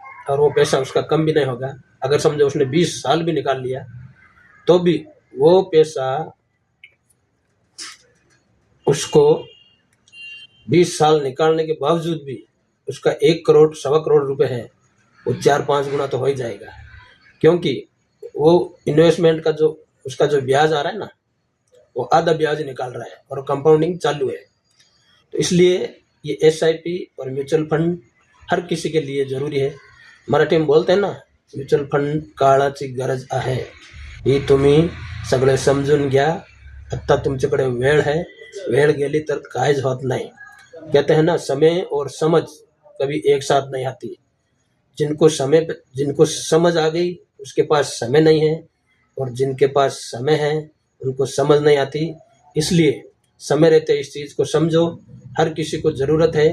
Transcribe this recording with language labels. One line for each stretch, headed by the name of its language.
Hindi: और वो पैसा उसका कम भी नहीं होगा। अगर समझो उसने 20 साल भी निकाल लिया तो भी वो पैसा उसको 20 साल निकालने के बावजूद भी उसका 1 करोड़ 1.25 करोड़ रुपए है, वो 4-5 गुना तो हो ही जाएगा। क्योंकि वो इन्वेस्टमेंट का जो उसका जो ब्याज आ रहा है ना, वो आधा ब्याज निकाल रहा है और कंपाउंडिंग चालू है। तो इसलिए ये SIP और म्यूचुअल फंड हर किसी के लिए ज़रूरी है। मराठी में बोलते हैं ना,
Marathi: म्यूचुअल फंड काळाची गरज आहे, ही तुम्ही सगळे समजून घ्या। आत्ता तुमच्याकडे वेळ है, वेळ गेली तर काहीच होत नाही।
Hindi: कहते हैं ना, समय और समझ कभी एक साथ नहीं आती। जिनको समझ आ गई उसके पास समय नहीं है, और जिनके पास समय है उनको समझ नहीं आती। इसलिए समय रहते इस चीज़ को समझो, हर किसी को ज़रूरत है।